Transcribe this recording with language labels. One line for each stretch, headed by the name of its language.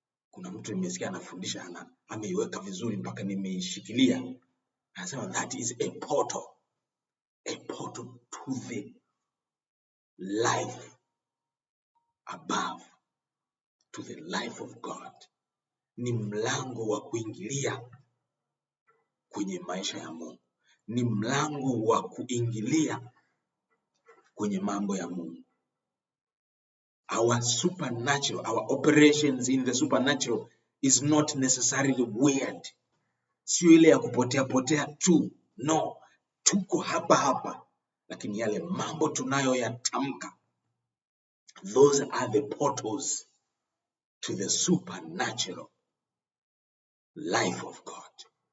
Swahili: Kuna mtu nimesikia anafundisha, ameiweka vizuri mpaka nimeishikilia. Anasema
English: that is a portal. A portal to the life above, to the life of God.
Swahili: Ni mlango wa kuingilia kwenye maisha ya Mungu. Ni mlango wa kuingilia kwenye mambo ya Mungu.
English: Our supernatural, our operations in the supernatural is not necessarily weird.
Swahili: Sio ile ya kupotea tu. No, tuko hapa. lakini yale mambo tunayoyatamka,
English: those are the portals to the supernatural life of God.